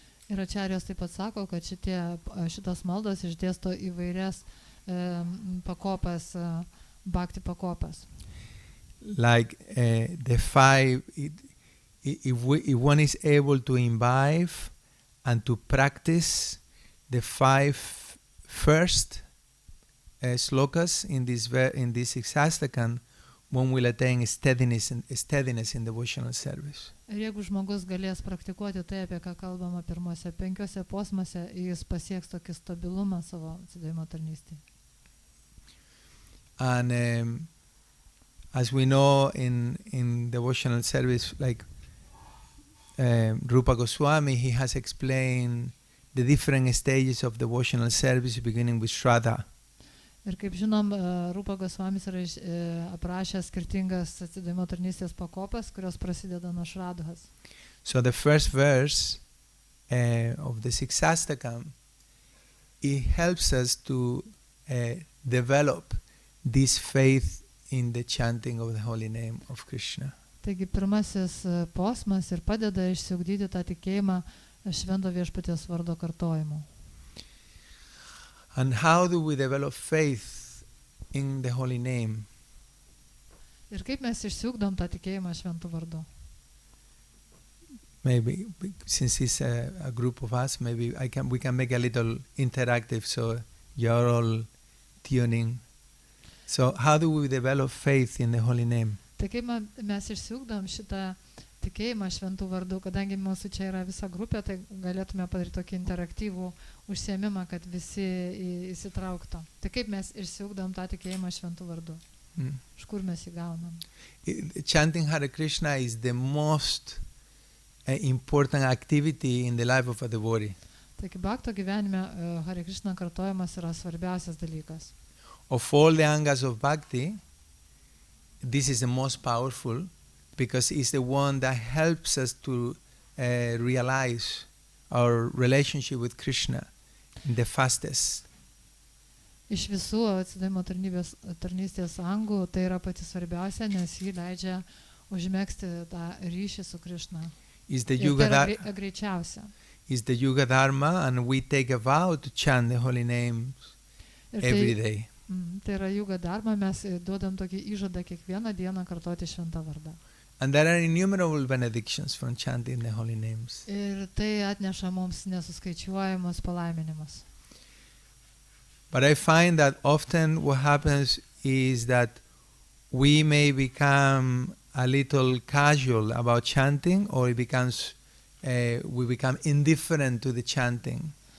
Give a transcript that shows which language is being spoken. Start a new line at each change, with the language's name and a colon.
Lithuanian: Ir acharyos taip pat sako, kad šitos maldos išdėsto įvairias pakopas, bhakti pakopas.
English: Like the 5, if one is able to imbibe and to practice the 5 first slokas in this 6 Sastakam, one will attain steadiness in devotional service.
Lithuanian: Ir jeigu žmogus galės praktikuoti tai, apie ką kalbama pirmose 5 posmuose, jis pasieks tokį stabilumą savo atsidavimo tarnystėje.
English: And as we know in devotional service, like Rupa Goswami, he has explained the different stages of devotional service, beginning with Shraddha.
Lithuanian: Ir kaip žinom, Rupa Goswamis yra aprašęs skirtingas atsidavimo tarnystės pakopas, kurios prasideda nuo Shraddhos.
English: So the first verse of the 6 Sastakam, it helps us to develop this faith in the chanting of the holy name of Krishna.
Lithuanian: Taigi pirmasis posmas ir padeda išsiugdyti tą tikėjimą švento Viešpaties vardo kartojimu.
English: And how do we develop faith in the holy name?
Lithuanian: Ir kaip mes išsiugdom tą tikėjimą šventų vardu?
English: Maybe since it's a group of us, maybe we can make a little interactive, so you're all tuning. So how do we develop faith in the holy name?
Lithuanian: Tai kaip mes išsiugdom šitą tikėjimą šventų vardų, kadangi mūsų čia yra visa grupė, tai galėtume padaryti tokį interaktyvų užsiėmimą, kad visi įsitrauktų. Tai kaip mes išsiugdom tą tikėjimą šventų vardų? Iš kur mes jį gaunam?
English: Chanting Hare Krishna is the most important activity in the life of a devotee.
Lithuanian: Taigi bhakto gyvenime Hare Krishna kartojimas yra svarbiausias dalykas.
English: Of all the angas of bhakti, this is the most powerful because it's the one that helps us to realize our relationship with Krishna the fastest.
Lithuanian: Iš visų atsidavimo tarnystės angų tai yra pati svarbiausia, nes jį leidžia užmegzti tą ryšį su Krishna.
English: Is the
Lithuanian: Ir tai
English: Yuga
Lithuanian: yra greičiausia.
English: is the Yuga Dharma, and we take a vow to chant the holy names
Lithuanian: Ir
English: every day.
Lithuanian: Tai yra Yuga Dharma, mes duodam tokį įžadą kiekvieną dieną kartoti šventą vardą.
English: And there are innumerable benedictions from chanting the holy names.
Lithuanian: Ir tai atneša mums nesuskaičiuojamus palaiminimus.
English: But I find that often what happens is that we may become a little casual about chanting, or it becomes we become indifferent to the chanting.